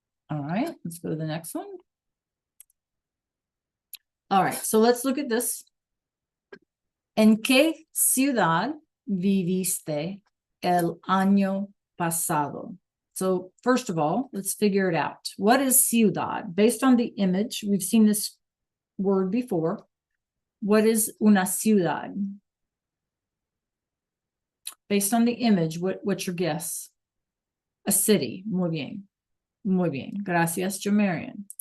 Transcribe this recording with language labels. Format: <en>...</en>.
<en>All right, let's go to the next one. All right, so let's look at this.</en> <es>¿En qué ciudad viviste el año pasado?</es> <en>So first of all, let's figure it out. What is ciudad? Based on the image, we've seen this word before. What is una ciudad? Based on the image, what's your guess? A city.</en> <es>Muy bien. Muy bien. Gracias,</es> <en>Jamarian.</en>